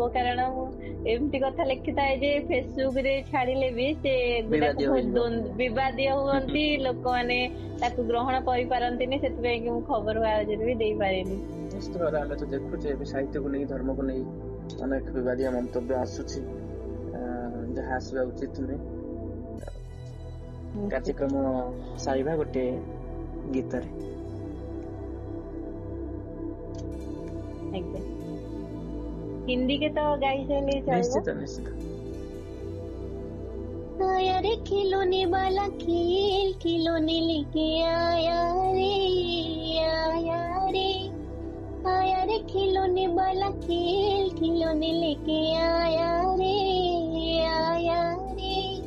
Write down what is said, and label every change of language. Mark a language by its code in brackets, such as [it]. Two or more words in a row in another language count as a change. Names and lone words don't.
[or] କାରଣ ମୁଁ ଏମିତି କଥା ଲେଖିଥାଏ ଯେ ଫେସବୁକ ରେ ଛାଡିଲେ ବି ସେ ଗୁଡାକ ବହୁତ ବିବାଦୀୟ ହୁଅନ୍ତି, ଲୋକମାନେ ତାକୁ ଗ୍ରହଣ କରିପାରନ୍ତିନି, ସେଥିପାଇଁ କି ମୁଁ ଖବର କାଗଜରେ ବି ଦେଇପାରିନି। ନିଶ୍ଚିତ ଭାବରେ ଆମେ ତ ଦେଖୁଛେ ଏବେ ସାହିତ୍ୟକୁ ନେଇ, ଧର୍ମକୁ ନେଇ ଅନେକ ବିବାଦୀୟ ମନ୍ତବ୍ୟ ଆସୁଛି, ଯାହା ଆସିବା ଉଚିତ ନୁହେଁ। କାର୍ଯ୍ୟକ୍ରମ ସାରିବା ଗୋଟେ ଗୀତରେ। [hi] हिंदी के तो गाई से ले निश्चित निश्चित। आया रे खिलौने वाला खेल, खिलौने लेके आया रे, आया रे, आया रे खिलौने वाला खेल, खिलौने लेके आया रे, आया रे।